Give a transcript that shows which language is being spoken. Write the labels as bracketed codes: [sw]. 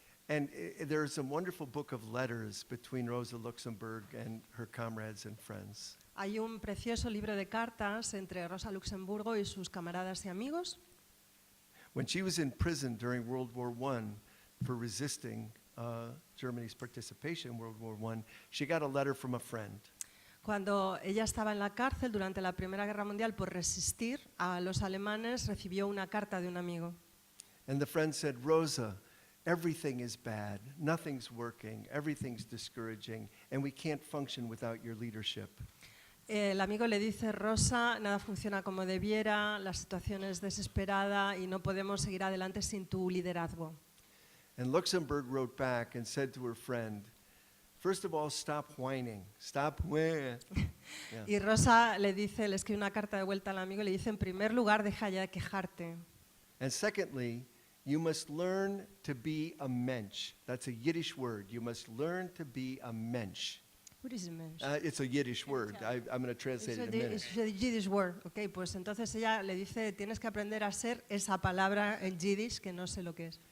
[en] And there's a wonderful book of letters between Rosa Luxemburg and her comrades and friends. [es] Hay un precioso libro de cartas entre Rosa Luxemburgo y sus camaradas y amigos. [en] When she was in prison during World War I for resisting Germany's participation in World War I, she got a letter from a friend. [es] Cuando ella estaba en la cárcel durante la Primera Guerra Mundial por resistir a los alemanes, recibió una carta de un amigo. [en] And the friend said, Rosa, everything is bad, nothing's working, everything's discouraging, and we can't function without your leadership. [es] El amigo le dice, Rosa, nada funciona como debiera, la situación es desesperada y no podemos seguir adelante sin tu liderazgo. [en] And Luxemburg wrote back and said to her friend, first of all, stop whining, stop whining. Yeah. [es] Y Rosa le escribe una carta de vuelta al amigo y le dice, en primer lugar, deja ya de quejarte. [en] And secondly, you must learn to be a mensch. That's a Yiddish word. You must learn to be a mensch. What is mensch? It's a Yiddish word. I'm going to translate it in a minute. It's a Yiddish word. [es] Ok, pues entonces ella le dice, tienes que aprender a ser esa palabra en Yiddish que no sé lo que es.